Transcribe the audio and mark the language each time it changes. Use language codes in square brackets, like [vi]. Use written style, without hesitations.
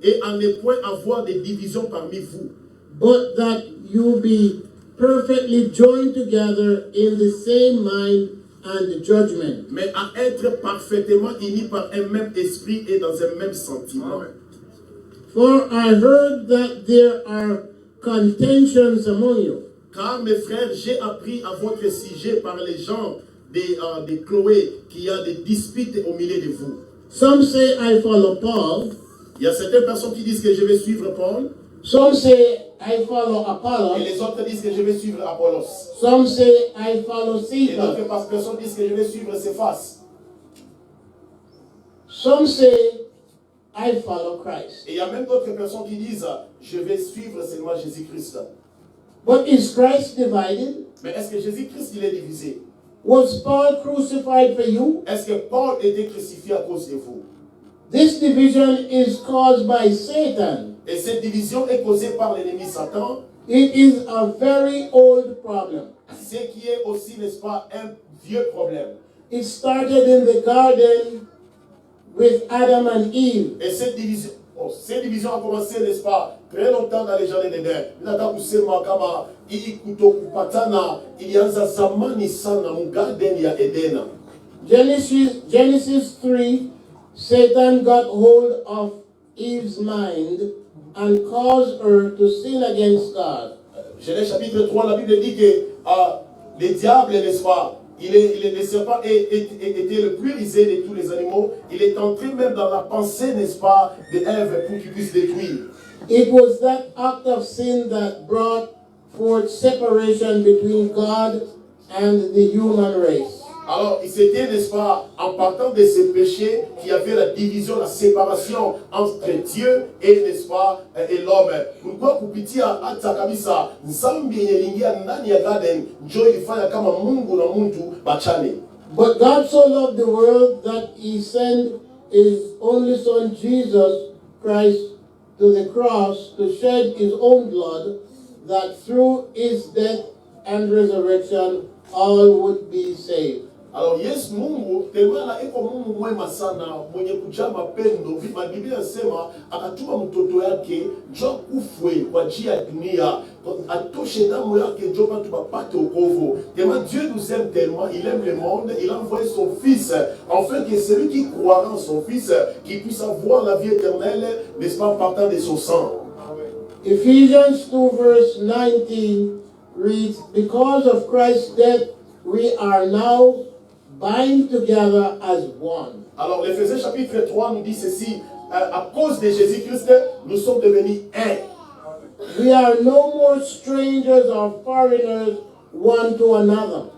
[fr] et à ne point avoir de division parmi vous, [en] but that you be perfectly joined together in the same mind and judgment. [fr] mais à être parfaitement unis par un même esprit et dans un même sentiment. [en] For I heard that there are contentions among you. [fr] Car mes frères, j'ai appris à votre sujet par les gens de Chloé qu'il y a des disputes au milieu de vous. [en] Some say I follow Paul. [fr] Il y a certaines personnes qui disent que je vais suivre Paul. [en] Some say I follow [fr] Et [en] Apollos. [fr] les autres disent que je vais suivre Apollos. [en] Some say I follow [fr] Et [en] Cephas. [fr] d'autres personnes disent que je vais suivre Céphas. [en] Some say I follow Christ. [fr] Et il y a même d'autres personnes qui disent je vais suivre seulement Jésus-Christ. [en] But is Christ divided? [fr] Mais est-ce que Jésus-Christ il est divisé? [en] Was Paul crucified for you? [fr] Est-ce que Paul était crucifié à cause de vous? [en] This division is caused by Satan. [fr] Et cette division est causée par l'ennemi Satan, [en] It is a very old problem. [fr] ce qui est aussi, n'est-ce pas, un vieux problème. [en] It started in the garden with Adam and Eve. [fr] Et cette division a commencé, n'est-ce pas, très longtemps dans les jardins d'Éden. [sw] Nataka kusema kama hii kutokupatana ilianza zamani sana mu garden ya Edena. [en] Genesis 3, Satan got hold of Eve's mind and caused her to sin against God. [fr] Genèse chapitre 3, la Bible dit que le diable, n'est-ce pas, le serpent était le plus rusé de tous les animaux. Il est entré même dans la pensée, n'est-ce pas, de Ève pour qu'il puisse détruire. [en] It was that act of sin that brought forth separation between God and the human race. [fr] Alors, c'était, n'est-ce pas, en partant de ce péché, qu'il y avait la division, la séparation entre Dieu et, n'est-ce pas, et l'homme. [sw] Pourquoi kupitia hata kabisa nzambi yenye lingia ndani ya garden njo ilifanya kama Mungu na mtu bachane. [en] But God so loved the world that he sent his only son Jesus Christ to the cross to shed his own blood, that through his death and resurrection all would be saved. [sw] Alors Yesu Mungu temana iko Mungu mwema sana mwenye kujaa mapendo. Biblia inasema akatuma mtoto yake njoo kufwe kwa ajili ya dunia atoshe damu yake njoo watu wapate wokovu. [fr] Tellement Dieu nous aime tellement, il aime le monde, il a envoyé son fils afin que celui qui croira en son fils qui puisse avoir la vie éternelle, n'est-ce pas, en partant de son sang. [en] Ephesians 2 verse 19 reads, because of Christ's death we are now bind together as one. [fr] Alors l'Éphésiens chapitre 3 nous dit ceci, à cause de Jésus-Christ, nous sommes devenus un. [en] We are no more strangers or foreigners one to another.